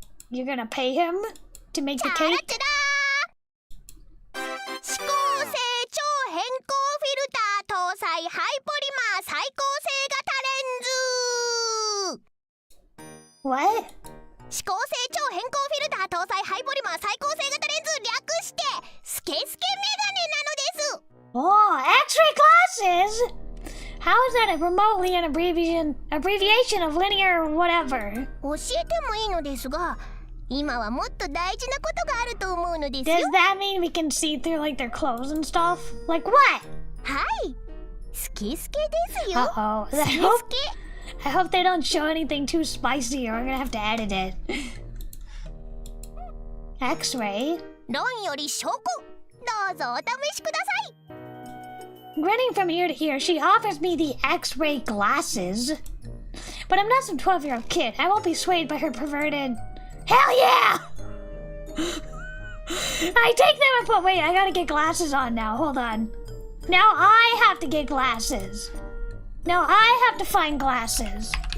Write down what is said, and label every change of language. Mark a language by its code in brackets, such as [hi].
[en] You're gonna pay him to make the cake? [ja] 思考性超変更フィルター搭載ハイポリマー再構成型レンズ [en] What? [ja] 思考性超変更フィルター搭載ハイポリマー再構成型レンズ略してスケスケメガネなのです [en] Oh, X-ray glasses? How is that a remotely an abbreviation of linear whatever? [ja] 教えてもいいのですが今はもっと大事なことがあると思うのですよ [en] Does that mean we can see through like their clothes and stuff? Like what? [ja] はいスケスケですよ [en] Uh-oh. [ja] スケスケ [en] I hope they don't show anything too spicy or I'm gonna have to edit it. X-ray? [ja] 論より証拠どうぞお試しください [en] Grinning from ear to ear, she offers me the X-ray glasses. But I'm not some 12-year-old kid. I won't be swayed by her perverted... Hell yeah! I take them and put... Wait, I gotta get glasses on now. Hold on. Now I have to get glasses. Now I have to find glasses.